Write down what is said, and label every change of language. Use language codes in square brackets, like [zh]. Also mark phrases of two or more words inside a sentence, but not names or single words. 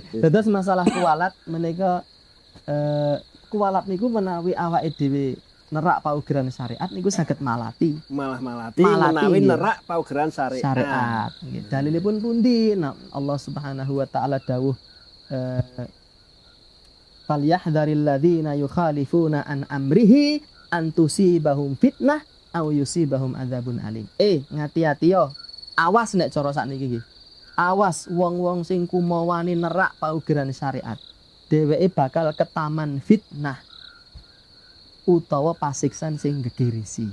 [jv] Dados masalah kualat menika kualat niku menawi awake dhewe nerak paugeran syariat niku saged malati. Malah malati menawi nerak paugeran syariat. Nggih. Dalilipun pundi? Nah, [ar] الله سبحانه وتعالى dawuh فليحذر الذين يخالفون عن أمره أن تصيبهم فتنة أو يصيبهم عذاب أليم. [jv] Ngati-ati yo. Awas nek cara sakniki iki. Awas wong-wong sing kumawani nerak paugeran syariat. Dheweke bakal ketaman fitnah utawa pasiksan sing gegirisi.